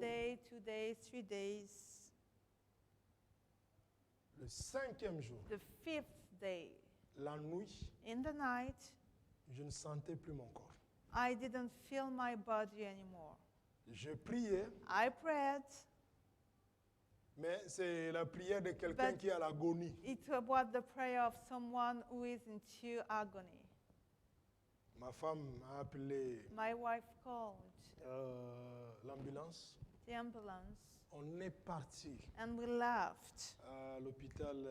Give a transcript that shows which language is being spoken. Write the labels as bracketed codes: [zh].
[en] day, 2 days, 3 days. [fr] Le 5e jour, [en] The 5th day, [fr] la nuit, [en] in the night, [fr] je ne sentais plus mon corps. [en] I didn't feel my body anymore. [fr] Je priais, [en] I prayed. [fr] mais c'est la prière de quelqu'un [en] But- [fr] qui est à l'agonie. [en] It was the prayer of someone who is into agony. [fr] Ma femme a appelé [en] My wife called [fr] l'ambulance. [en] the ambulance, [fr] On est parti [en] and we left [fr] à l'hôpital